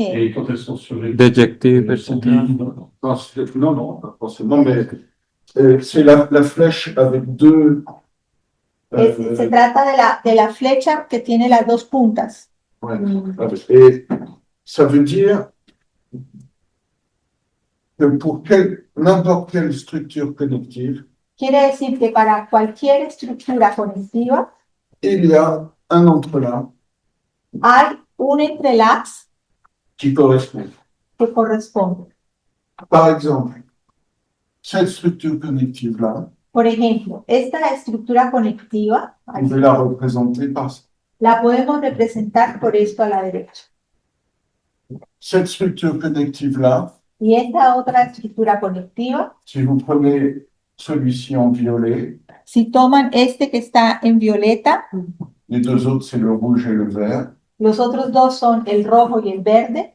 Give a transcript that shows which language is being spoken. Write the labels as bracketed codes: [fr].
[fr] Et quand elles sont surjectives, Déjective, elles sont etc. bien. Non, pas forcément, mais c'est la flèche avec deux. [es] Se trata de la flecha que tiene las dos puntas. [fr] Ouais. Et ça veut dire que pour n'importe quelle structure connective, [es] Quiere decir que para cualquier estructura conectiva [fr] il y a un entrelac [es] hay un entrelaz [fr] qui correspond. [es] que corresponde. [fr] Par exemple, cette structure connective-là, [es] Por ejemplo, esta estructura conectiva [fr] on peut la représenter par ça. [es] la podemos representar por esto a la derecha. [fr] Cette structure connective-là, [es] Y esta otra estructura conectiva, [fr] si vous prenez celui-ci en violet, [es] si toman este que está en violeta, [fr] les deux autres, c'est le rouge et le vert, [es] los otros dos son el rojo y el verde,